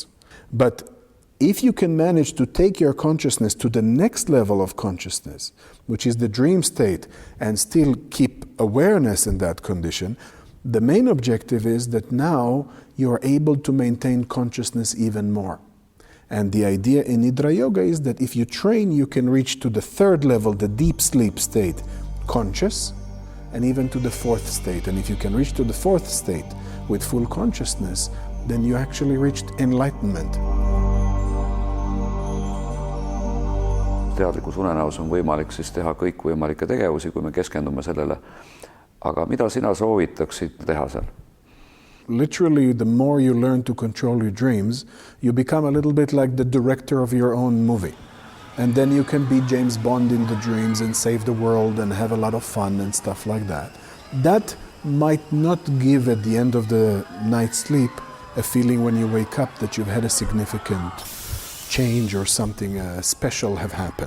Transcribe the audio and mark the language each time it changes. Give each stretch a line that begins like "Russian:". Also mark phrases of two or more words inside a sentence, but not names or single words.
English: But if you can manage to take your consciousness to the next level of consciousness, which is the dream state, and still keep awareness in that condition, the main objective is that now you are able to maintain consciousness even more. And the idea in Nidra Yoga is that if you train, you can reach to the 3rd level, the deep sleep state, conscious, and even to the 4th state. And if you can reach to the 4th state with full consciousness, then you actually reached enlightenment.
Estonian: Teadlikus unenäos on võimalik siis teha kõikvõimalikke tegevusi, kui me keskendume sellele. Aga mida sina soovitaksid teha seal?
English: Literally, the more you learn to control your dreams, you become a little bit like the director of your own movie. And then you can be James Bond in the dreams and save the world and have a lot of fun and stuff like that. That might not give at the end of the night's sleep a feeling when you wake up that you've had a significant change or something special have happened.